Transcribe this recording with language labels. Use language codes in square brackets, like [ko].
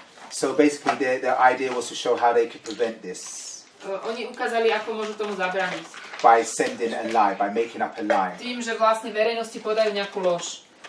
[en] So basically their idea was to show how they could prevent this. [sk] Oni ukázali, ako môžu tomu zabrániť. [en] by sending a lie, by making up a lie. [sk] Tým, že vlastne verejnosti podajú nejakú lož.